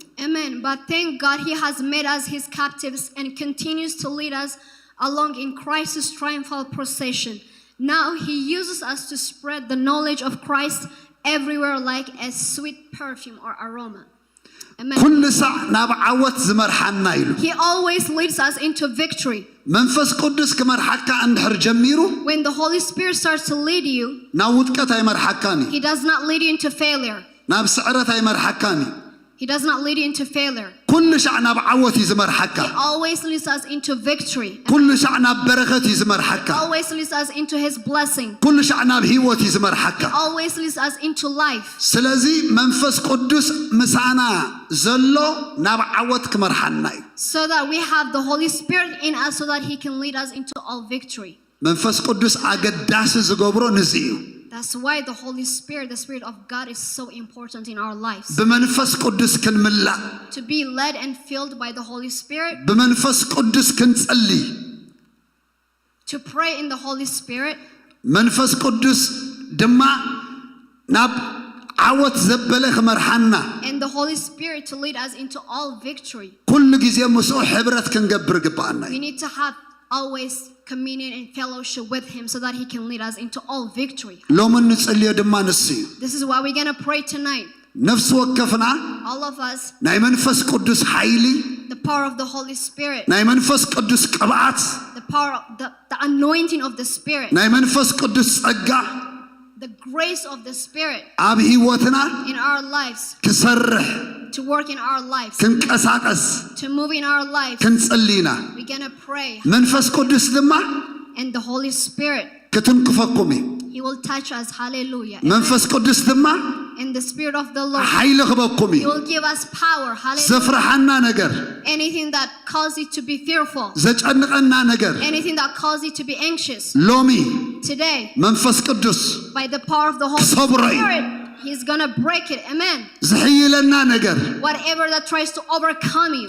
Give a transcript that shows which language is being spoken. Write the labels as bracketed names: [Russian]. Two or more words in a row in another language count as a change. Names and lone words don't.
[English] Amen. But thank God He has made us His captives and continues to lead us along in Christ's triumphal procession. Now he uses us to spread the knowledge of Christ everywhere like a sweet perfume or aroma. Amen. [Tigrinya] ኩሉ ሰዕ ናብ ዓወት ዝመርሓና ኢሉ [English] He always leads us into victory. [Tigrinya] መንፈስ ቅዱስ ክመርሓካ እንድሕር ጀሚሩ [English] When the Holy Spirit starts to lead you, [Tigrinya] ናብ ውድቀት ኣይመርሓካኒ [English] he does not lead you into failure. [Tigrinya] ናብ ስዕረት ኣይመርሓካኒ [English] He does not lead you into failure. [Tigrinya] ኩሉ ሻዕ ናብ ዓወት እዩ ዝመርሓካ [English] He always leads us into victory. [Tigrinya] ኩሉ ሻዕ ናብ በረኸት እዩ ዝመርሓካ [English] Always leads us into his blessing. [Tigrinya] ኩሉ ሻዕ ናብ ህይወት እዩ ዝመርሓካ [English] Always leads us into life. [Tigrinya] ስለዚ መንፈስ ቅዱስ ምሳና ዘሎ ናብ ዓወት ክመርሓና እዩ [English] So that we have the Holy Spirit in us so that he can lead us into all victory. [Tigrinya] መንፈስ ቅዱስ አገዳሲ ዝገብሮ ነዚ እዩ [English] That's why the Holy Spirit, the Spirit of God, is so important in our lives. [Tigrinya] በመንፈስ ቅዱስ ክንምላእ [English] To be led and filled by the Holy Spirit. [Tigrinya] በመንፈስ ቅዱስ ክንጸልይ [English] To pray in the Holy Spirit. [Tigrinya] መንፈስ ቅዱስ ድማ ናብ ዓወት ዘበለ ክመርሓና [English] And the Holy Spirit to lead us into all victory. [Tigrinya] ኩሉ ጊዜ ምስኡ ሕብረት ክንገብር ግባአና [English] We need to have always communion and fellowship with him so that he can lead us into all victory. [Tigrinya] ሎሚ ንጸልዮ ድማ ንሱ እዩ [English] This is why we're going to pray tonight. [Tigrinya] ነፍሲ ወከፍና [English] All of us, [Tigrinya] ናይ መንፈስ ቅዱስ ኃይሊ [English] the power of the Holy Spirit, [Tigrinya] ናይ መንፈስ ቅዱስ ቅብዓት [English] the power of the anointing of the Spirit, [Tigrinya] ናይ መንፈስ ቅዱስ ጸጋ [English] the grace of the Spirit [Tigrinya] ኣብ ህይወትና [English] in our lives, [Tigrinya] ክሰርሕ [English] to work in our lives, [Tigrinya] ክንቀሳቀስ [English] to move in our lives. [Tigrinya] ክንጸልይና [English] We're going to pray. [Tigrinya] መንፈስ ቅዱስ ድማ [English] And the Holy Spirit, [Tigrinya] ክትንክፈኩም እዩ [English] he will touch us. Hallelujah. [Tigrinya] መንፈስ ቅዱስ ድማ [English] And the Spirit of the Lord, [Tigrinya] ኃይሊ ክበኩም [English] he [Tigrinya] እዩ [English] will give us power. Hallelujah. [Tigrinya] ዘፍርሐና ነገር [English] Anything that causes you to be fearful, [Tigrinya] ዘጨንቀና ነገር [English] anything that causes you to be anxious, [Tigrinya] ሎሚ [English] today, [Tigrinya] መንፈስ ቅዱስ [English] by the power of the Holy [Tigrinya] ክሰብሮ እዩ [English] Spirit, he's going to break it. Amen. [Tigrinya] ዝሕይለና ነገር [English] Whatever that tries to overcome you,